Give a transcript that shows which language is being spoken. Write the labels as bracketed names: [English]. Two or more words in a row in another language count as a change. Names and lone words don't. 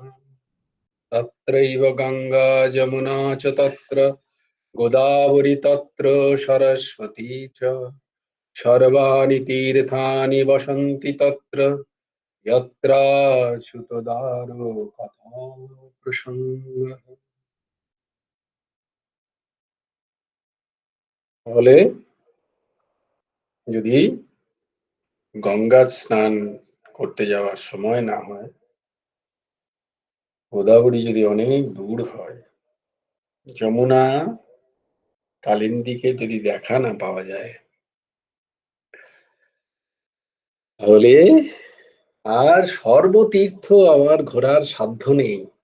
[Sanskrit] तत्रैव गङ्गा जमुना च तत्र गोदावरी तत्र सरस्वती च सर्वाणि तीर्थानि वसन्ति तत्र यत्राच्युतदारो कथा प्रसङ्गः। [Bangla] তাহলে যদি গঙ্গা স্নান করতে যাওয়ার সময় না হয়, গোদাবরী যদি অনেক দূর হয়, যমুনা কালিন্দীকে যদি দেখা না পাওয়া যায়, তাহলে আর সর্বতীর্থ আমার ঘোরার সাধ্য নেই।